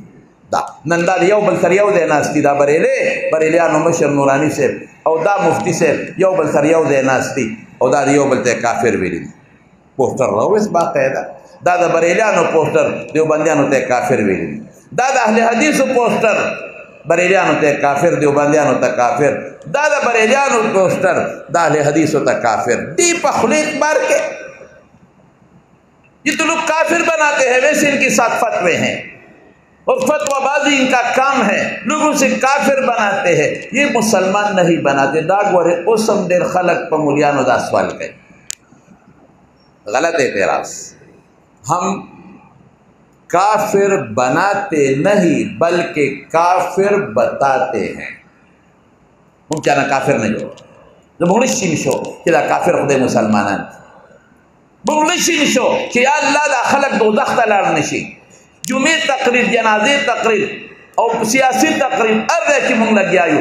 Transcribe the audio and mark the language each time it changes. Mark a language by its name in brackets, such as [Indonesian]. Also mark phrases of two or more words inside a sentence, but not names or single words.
[Pashto] دا نن دا یو بل سره یو ځای ناست دي. دا بریلیانو مشر نوراني صاحب او دا مفتی صاحب یو بل سره یو ځای ناست دي او دا د یو بل ته کافر ویلي دي. پوسټر راوویست باقاعده. دا د بریلیانو پوسټر دیوبندیانو ته کافر ویلي دي. دا د اهل حدیثو پوسټر بریلیانو ته کافر، دیوبندیانو ته کافر. دا د بریلیانو پوسټر د اهل حدیثو ته کافر. دی په خولې اعتبار کې [Urdu] یہ تو لوگ کافر بناتے ہیں، ویسے ان کے ساتھ فتوے ہیں اور فتوہ بازی ان کا کام ہے، لوگوں سے کافر بناتے ہیں. یہ مسلمان نہیں بناتے. [Pashto] دا گورے اوسم ډېر خلق په مولیانو دا سوال کوي. غلط اعتراض. [Urdu] ہم کافر بناتے نہیں بلکہ کافر بتاتے ہیں. [Pashto] موږ چا نه کافر نه جوړو. زموږ نشي نشو چې دا کافر خدای مسلمانان. موږ نشي نشو چې یا الله دا خلق دوزخ ته لاړ نشي. جمعې تقریر، جنازې تقریر او سیاسي تقریر هر ځای کې موږ لګیا یو.